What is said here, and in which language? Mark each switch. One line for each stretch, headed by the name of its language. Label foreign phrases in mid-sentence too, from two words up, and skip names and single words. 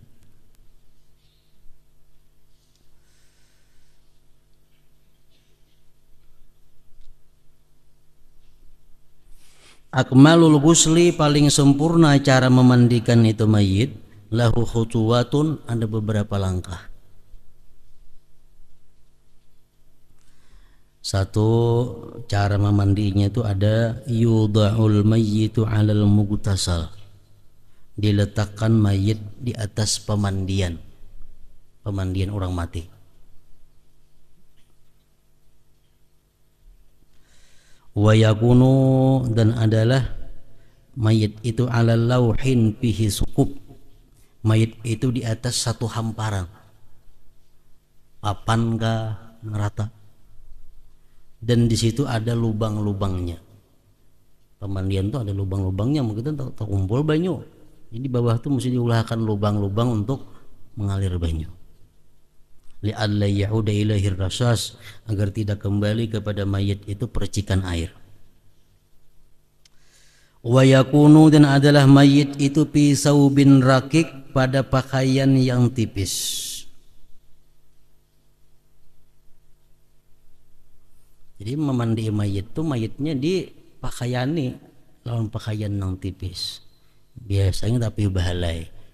Arabic: أكمل الغسل,
Indonesian: paling sempurna cara memandikan itu mayit,
Arabic: له خطوات,
Indonesian: ada beberapa langkah. Satu, cara memandinya itu ada
Arabic: يوضع الميت على المغتسل,
Indonesian: diletakkan mayit di atas pemandian orang mati.
Arabic: ويكون,
Indonesian: dan adalah mayit itu
Arabic: على لوح فيه ثقوب,
Indonesian: mayit itu di atas satu hamparan, papan kah rata, dan di situ ada lubang-lubangnya.
Banjar: Pemandian tuh ada lubang-lubangnya, mungkin terkumpul banyu. Jadi bawah tuh mesti diulahkan lubang-lubang untuk mengalir banyu.
Arabic: لئلا يعود إليه رشاش,
Indonesian: agar tidak kembali kepada mayit itu percikan air.
Arabic: ويكون,
Indonesian: dan adalah mayit itu
Arabic: في ثوب رقيق,
Indonesian: pada pakaian yang tipis.
Banjar: Jadi memandi mayit itu, mayitnya di pakaiani lawan pakaian yang tipis. Biasanya tapi bahalai.